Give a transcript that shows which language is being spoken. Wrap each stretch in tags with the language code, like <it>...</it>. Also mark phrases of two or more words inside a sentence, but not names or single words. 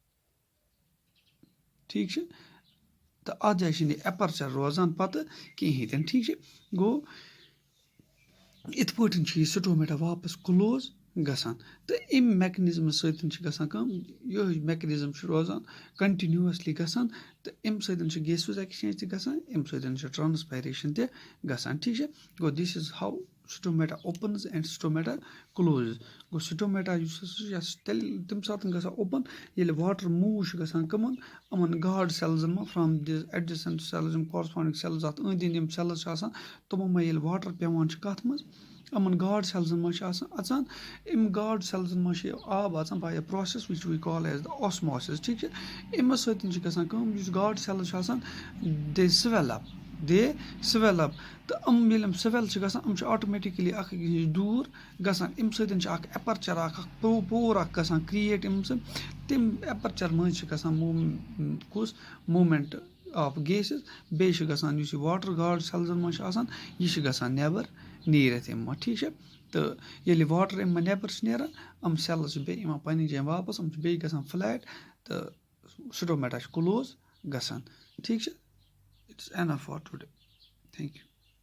<ks>ٹھیٖک چھُ تہٕ اَتھ جایہِ چھِنہٕ یہِ ایپرچر روزان پَتہٕ کِہیٖنۍ تہِ نہٕ ٹھیٖک چھُ گوٚو یِتھ پٲٹھۍ چھُ یہِ سٹومیٹا واپَس کٕلوز گژھان تہٕ اَمہِ میکنِزمہٕ سۭتۍ چھِ گژھان کٲم یِہوے میکنِزم چھُ روزان کَنٹِنیوٗسلی گژھان تہٕ اَمہِ سۭتۍ چھُ</ks> <en>gases exchange</en> <ks>تہِ گژھان اَمہِ سۭتۍ چھُ ٹرانسپایریشن تہِ گژھان ٹھیٖک چھا گوٚو</ks> <en>this is how stomata opens and stomata closes</en> <ks>گوٚو سٹومیٹا یُس چھُ تیٚلہِ تَمہِ ساتہٕ گژھان اوپن ییٚلہِ</ks> <en>water move</en> <ks>چھُ گژھان کٕمن یِمن</ks> <en>guard cells</en> <ks>منٛز</ks> <en>from this adjacent cells</en> <ks>یِم</ks> <en>corresponding cells</en> <ks>اَتھ أنٛدۍ أنٛدۍ یِم سیلز چھِ آسان تِمو منٛز ییٚلہِ واٹر پیوان چھُ کَتھ منٛز یِمن</ks> <en>guard cells</en> <ks>منٛز چھِ آسان اَژان اَمہِ</ks> <en>guard cells</en> <ks>منٛز چھُ آب اَژان</ks> <en>by a process which we call as the osmosis</en> <ks>ٹھیٖک چھا اَمہِ سۭتۍ چھِ گژھان کٲم یُس</ks> <en>guard cells</en> <ks>چھِ آسان</ks> <en>they swell up</en> <ks>تہٕ یِم ییٚلہِ یِم سویل چھِ گژھان یِم چھِ آٹومیٹِکلی اکھ أکِس نِش دوٗر گژھان اَمہِ سۭتۍ چھُ اکھ ایپرچر اکھ پور اکھ گژھان کریٹ اَمہِ سۭتۍ تَمہِ ایپرچر مٔنٛزۍ چھِ گژھان کُس</ks> <en>movement of gases</en> <ks>بیٚیہِ چھُ گژھان یُس یہِ</ks> <en>water guard cells</en> <ks>منٛز چھُ آسان یہِ چھُ گژھان نٮ۪بر نیٖرِتھ اَمہِ منٛز ٹھیٖک چھا تہٕ ییٚلہِ واٹر اَمہِ منٛز نٮ۪بر چھِ نیران یِم سیلٕز چھِ بیٚیہِ یِوان پَننہِ جایہِ واپَس یِم چھِ بیٚیہِ گژھان فلیٹ تہٕ سٹومیٹا چھُ کٕلوز گژھان ٹھیٖک چھا</ks> <en>it is enough for today thank you</en>